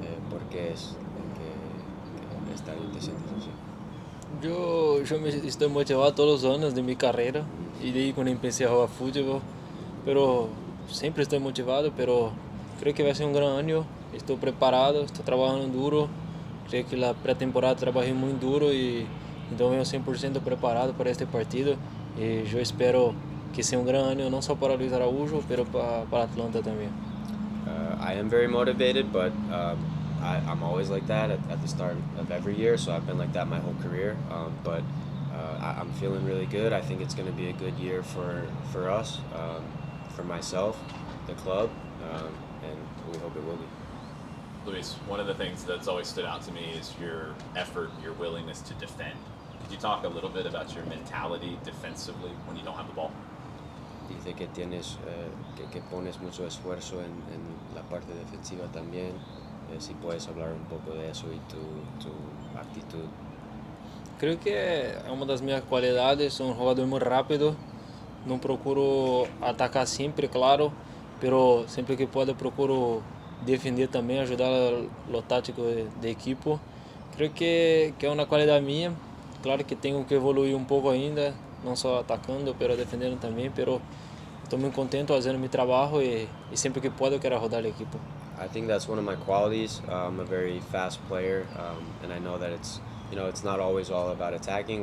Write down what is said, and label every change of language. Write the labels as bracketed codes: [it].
[es] ¿Por qué es que este año te sientes así? [pt] Eu estou motivado todos os anos de minha carreira e desde quando comecei a jogar futebol, pero sempre estou motivado, pero creio que vai ser grande ano. Estou preparado, estou trabalhando duro. Creio que na pré-temporada trabalhei muito duro e então venho 100% preparado para este partido e eu espero que seja grande ano não só para Luiz Araújo, mas para Atlanta também. [en] I am very motivated, but I'm always like that at the start of every year, so I've been like that my whole career. But I'm feeling really good. I think it's going to be a good year for us, for myself, the club, and we hope it will be. Luis, one of the things that's always stood out to me is your effort, your willingness to defend. Could you talk a little bit about your mentality defensively when you don't have the ball? [es] Dice que tienes que pones mucho esfuerzo en la parte defensiva también. Si puedes hablar un poco de eso y tu actitud. [pt] Creio que é uma das minhas qualidades. Sou jogador muito rápido. Não procuro atacar sempre, claro, pero sempre que posso procuro defender também, ajudar o tático da equipe. Creio que é uma qualidade minha. Claro que tenho que evoluir um pouco ainda, não só atacando, pero defendendo também, pero estou muito contente fazendo meu trabalho e sempre que posso eu quero ajudar a equipe. [en] I think that's one of my qualities. I'm a very fast player, and I know that it's not always all about attacking.